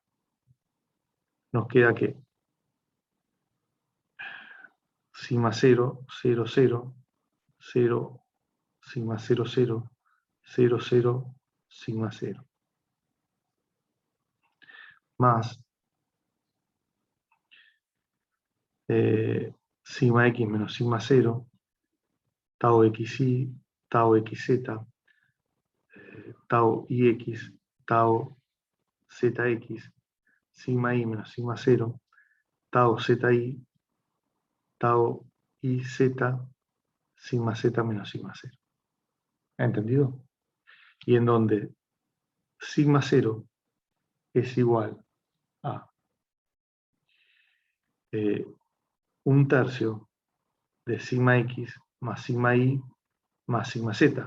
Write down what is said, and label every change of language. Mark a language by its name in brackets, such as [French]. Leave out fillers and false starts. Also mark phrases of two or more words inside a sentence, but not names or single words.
[Spanish] Nos queda que sigma 0, 0, 0, 0, sigma 0, 0, 0, 0, sigma 0. Más sigma x menos sigma 0, tau xy, tau xz, tau ix, tau ZX, sigma I menos sigma 0, tau ZI, tau IZ, sigma Z menos sigma 0. ¿Ha entendido? Y en donde sigma 0 es igual a 1/3 de sigma X más sigma Y más sigma Z.